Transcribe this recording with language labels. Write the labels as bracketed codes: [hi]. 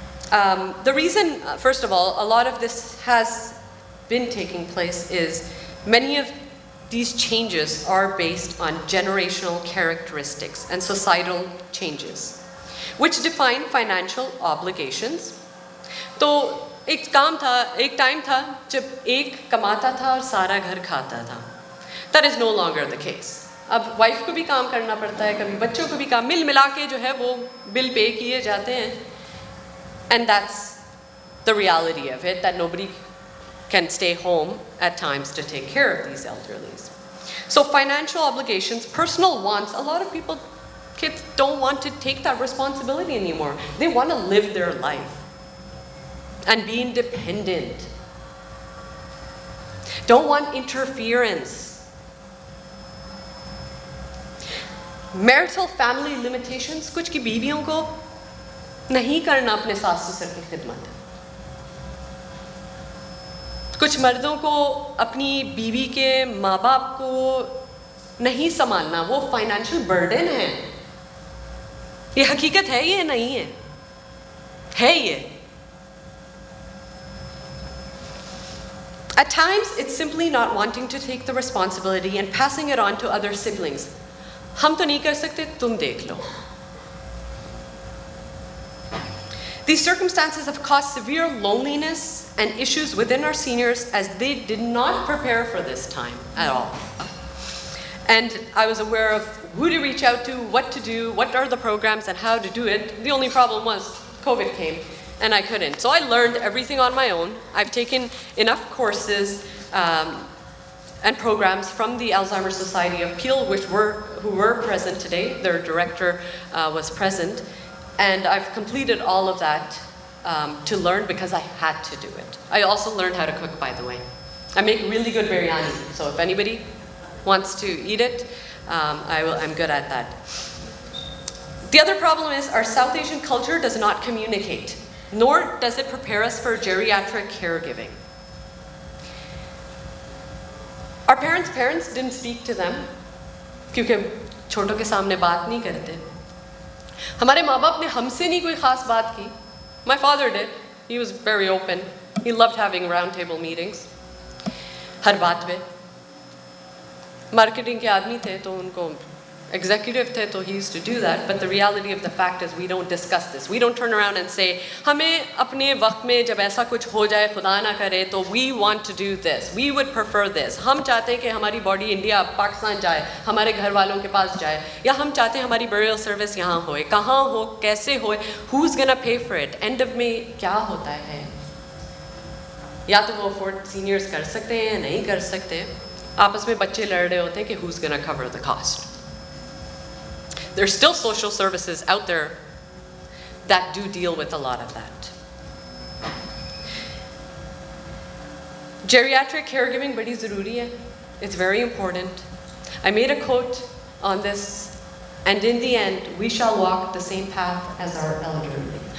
[en] The reason, first of all, a lot of this has been taking place is many of these changes are based on generational characteristics and societal changes, which define financial obligations. [hi] तो एक time था जब एक कमाता था और सारा घर खाता था. [en] That is no longer the case. [hi] अब वाइफ को भी काम करना पड़ता है, कभी बच्चों को भी काम, मिल मिला के जो है वो बिल पे किए जाते हैं. [en] And that's the reality of it, that nobody can stay home at times to take care of these elderlies. So financial obligations, personal wants, a lot of people, kids don't want to take that responsibility anymore. They want to live their life and be independent. Don't want interference. Marital family limitations, [hi] कुछ की बीवियों को नहीं करना अपने सास ससुर की खिदमत. कुछ मर्दों को अपनी बीवी के माँ बाप को नहीं संभालना, वो फाइनेंशियल बर्डन है. ये हकीकत है, ये नहीं है, है ये. [en] At times, it's simply not wanting to take the responsibility and passing it on to other siblings. [hi] हम तो नहीं कर सकते, तुम देख लो. [en] These circumstances have caused severe loneliness and issues within our seniors as they did not prepare for this time at all. And I was aware of who to reach out to, what to do, what are the programs and how to do it. The only problem was COVID came. And I couldn't. So I learned everything on my own. I've taken enough courses and programs from the Alzheimer's Society of Peel, who were present today. Their director was present. And I've completed all of that to learn because I had to do it. I also learned how to cook, by the way. I make really good biryani. So if anybody wants to eat it, I'm good at that. The other problem is our South Asian culture does not communicate, nor does it prepare us for geriatric caregiving. Our parents didn't speak to them [hi] क्योंकि छोटों के सामने बात नहीं करते. हमारे माँ बाप ने हमसे नहीं कोई खास बात की. [en] My father did. He was very open. He loved having round table meetings. [hi] हर बात पे. मार्केटिंग के आदमी थे तो उनको [en] executive [hi] थे तो [en] he used to do that, but the reality of the fact is we don't discuss this. We don't turn around and say [hi] हमें अपने वक्त में जब ऐसा कुछ हो जाए खुदा ना करे तो [en] we want to do this, we would prefer this. [hi] हम चाहते हैं कि हमारी बॉडी इंडिया पाकिस्तान जाए, हमारे घर वालों के पास जाए, या हम चाहते हैं हमारी burial service यहाँ होए, कहाँ हो, कैसे होए, [en] who's gonna pay for it, end of [hi] में क्या होता है. या तो वो afford seniors कर सकते हैं, नहीं कर सकते. आपस में बच्चे लड़ रहे होते हैं कि [en] who's gonna cover the cost. There's still social services out there that do deal with a lot of that. Geriatric caregiving [hi] badi zaruri hai. [en] It's very important. I made a quote on this, and in the end, we shall walk the same path as our elderly.